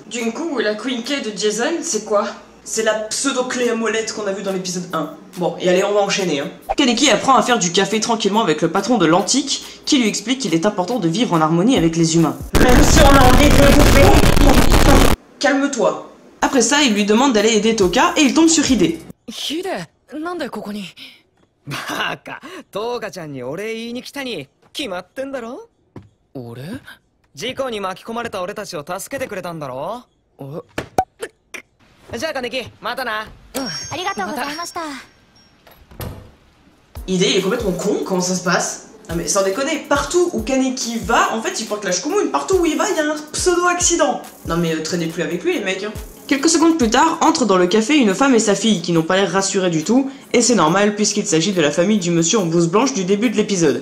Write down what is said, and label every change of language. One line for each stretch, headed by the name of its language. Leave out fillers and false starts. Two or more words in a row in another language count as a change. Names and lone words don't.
French: Du coup, la Quinquet de Jason, c'est quoi? C'est la pseudo-clé à molette qu'on a vue dans l'épisode 1. Bon, et allez, on va enchaîner, hein. Kaneki apprend à faire du café tranquillement avec le patron de l'Antique, qui lui explique qu'il est important de vivre en harmonie avec les humains. Même si on a envie de bouffer. Calme-toi. Après ça, il lui demande d'aller aider Toka, et il tombe sur Hide. Hide,
Japanese: なんでここに? バカ、トウカちゃんにお礼言いに来たに決まってんだろ? 俺? 事故に巻き込まれた俺たちを助けてくれたんだろ? じゃあKaneki、またな。ありがとうございました。
French: Hide, il est complètement con, comment ça se passe? Non mais sans déconner, partout où Kaneki va, en fait il porte la Shkumun, partout où il va, il y a un pseudo-accident. Non mais traînez plus avec lui les mecs, hein. Quelques secondes plus tard, entrent dans le café une femme et sa fille qui n'ont pas l'air rassurées du tout, et c'est normal puisqu'il s'agit de la famille du monsieur en blouse blanche du début de l'épisode.